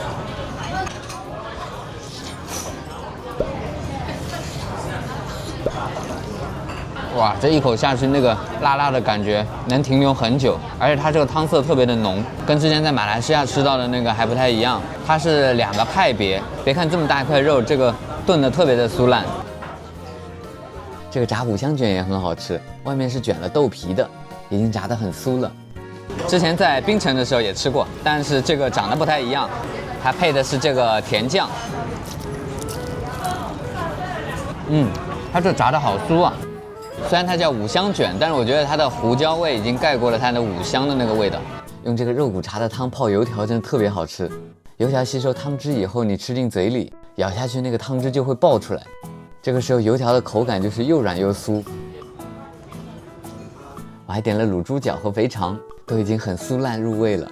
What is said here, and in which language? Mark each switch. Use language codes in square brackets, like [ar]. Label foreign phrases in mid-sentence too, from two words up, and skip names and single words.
[zh] 哇，這一口下去，那個辣辣的感覺能停留很久，而且它這個湯色特別的濃，跟之前在馬來西亞吃到的那個還不太一樣。它是2個派別，別看這麼大一塊肉，這個燉的特別的酥爛。這個炸五香卷也很好吃，外面是捲了豆皮的，已經炸得很酥了。之前在檳城的時候也吃過，但是這個長得不太一樣，它配的是這個甜醬。它這炸得好酥啊！雖然它叫五香卷，但是我覺得它的胡椒味已經蓋過了它的五香的那個味道。用這個肉骨茶的湯泡油條真的特別好吃，油條吸收湯汁以後，你吃進嘴裡，咬下去那個湯汁就會爆出來。這個時候油條的口感就是又軟又酥。我還點了滷豬腳和肥腸，都已經很酥爛入味了。